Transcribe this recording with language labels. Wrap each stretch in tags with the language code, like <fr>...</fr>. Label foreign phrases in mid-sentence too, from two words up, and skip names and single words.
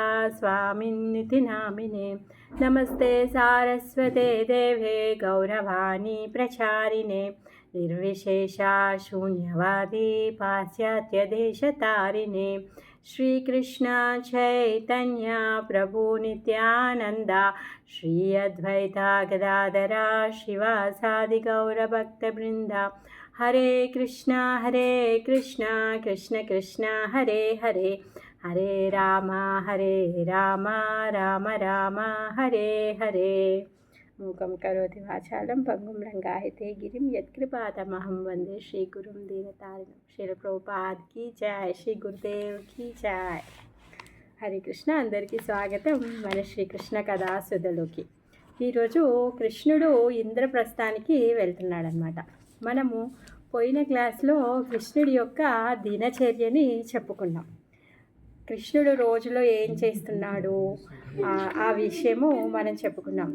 <sa>स्वामिन्निति नामिने नमस्ते सारस्वते देवे गौरवाणी प्रचारिणे निर्विशेषा शून्यवादी पाश्चात्यदेशतारिणे श्रीकृष्ण चैतन्य प्रभु नित्यानंदा श्री अद्वैता गदाधरा शिवासादि गौरभक्तवृंदा हरे कृष्णा कृष्ण कृष्ण हरे हरे हरे राम राम राम हरे हरे। मूकं करोति वाचालं पंगुं लंघयते गिरिं यत्कृपातमहं वन्दे श्रीगुरुं दीनतारिणं।</sa> <hi>श्रील प्रभुपाद की जय, श्री गुरुदेव की जय।</hi> <te>हरे कृष्ण, అందరికీ స్వాగతం మన శ్రీకృష్ణ కథాసుధలోకి। ఈరోజు కృష్ణుడు ఇంద్రప్రస్థానికి వెళ్తున్నాడనమాట। మనము పోయిన క్లాస్లో కృష్ణుడి యొక్క దినచర్యని చెప్పుకున్నాం। కృష్ణుడు రోజులో ఏం చేస్తున్నాడు ఆ విషయము మనం చెప్పుకున్నాం।</te>